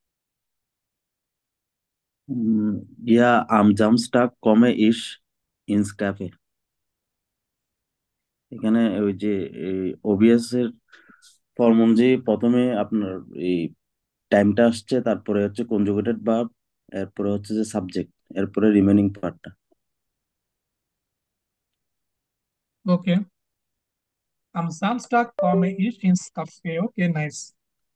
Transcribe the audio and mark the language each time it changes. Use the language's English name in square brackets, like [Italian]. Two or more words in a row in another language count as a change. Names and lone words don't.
[German] Ja, am Samstag komme ich ins Café. [Bangla] এখানে ওই যে ওবিএস এর ফর্ম অনুযায়ী প্রথমে আপনার এই টাইমটা আসছে, তারপরে হচ্ছে [English] conjugated verb, [Bangla] এরপরে হচ্ছে যে সাবজেক্ট, এরপরে [English] remaining partta. [Bangla] ওকে, [German] am Samstag komme ich ins Café, [English] Okay nice.